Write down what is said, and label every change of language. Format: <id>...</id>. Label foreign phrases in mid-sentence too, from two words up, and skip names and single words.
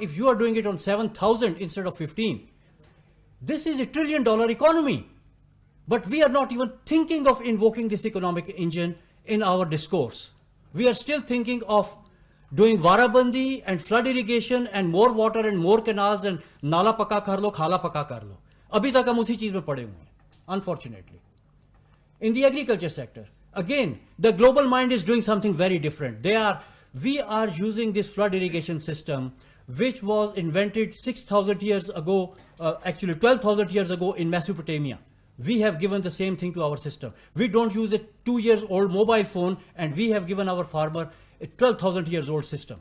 <en>If you are doing it on 7,000 instead of 15, this is $1 trillion economy. But we are not even thinking of invoking this economic engine in our discourse. We are still thinking of doing varabandi and flood irrigation and more water and more canals and</en> <ur>نالہ پکا کر لو، کھالا پکا کر لو. ابھی تک ہم اسی چیز میں پڑے ہوئے ہیں, unfortunately.</ur> <en>In the agriculture sector, again, the global mind is doing something very different. We are using this flood irrigation system, which was invented 6,000 years ago, actually 12,000 years ago in Mesopotamia. We have given the same thing to our system. We don't use a 2-year-old mobile phone, and we have given our farmer a 12,000 years old system.</en>